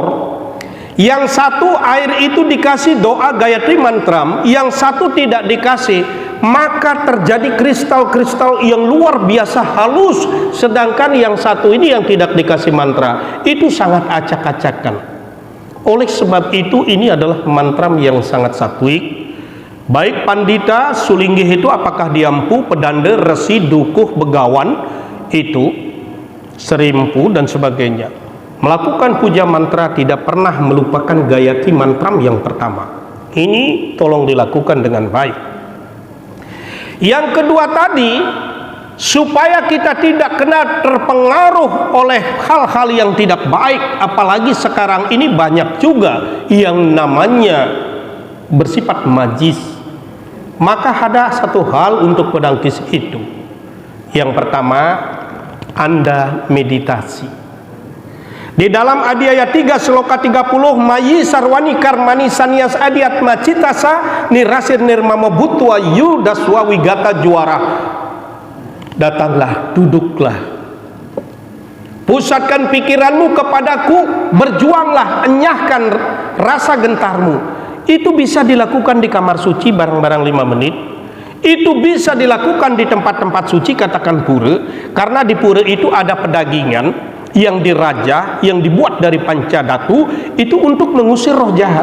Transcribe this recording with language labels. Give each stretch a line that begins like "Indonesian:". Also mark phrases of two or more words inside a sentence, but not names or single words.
Indonesian: Yang satu air itu dikasih doa Gayatri mantra, yang satu tidak dikasih, maka terjadi kristal-kristal yang luar biasa halus. Sedangkan yang satu ini yang tidak dikasih mantra itu sangat acak-acakan. Oleh sebab itu ini adalah mantra yang sangat satwik. Baik pandita, sulinggih itu apakah dia empu, pedanda, resi, dukuh, begawan, itu serimpu dan sebagainya, melakukan puja mantra tidak pernah melupakan Gayatri mantra yang pertama. Ini tolong dilakukan dengan baik. Yang kedua tadi, supaya kita tidak kena terpengaruh oleh hal-hal yang tidak baik, apalagi sekarang ini banyak juga yang namanya bersifat majis, maka ada satu hal untuk penangkis itu. Yang pertama, Anda meditasi. Di dalam Adhyaya 3 Sloka 30,
Sanskrit: Mayi sarwani karmani sanias adiat macitasa nirasir nirmama butwa yudaswa wigata juara.
Indonesian: Datanglah, duduklah, pusatkan pikiranmu kepadaku, berjuanglah, enyahkan rasa gentarmu. Itu bisa dilakukan di kamar suci bareng-bareng 5 menit. Itu bisa dilakukan di tempat-tempat suci, katakan pura, karena di pura itu ada pedagingan yang dirajah, yang dibuat dari pancadatu, itu untuk mengusir roh jahat.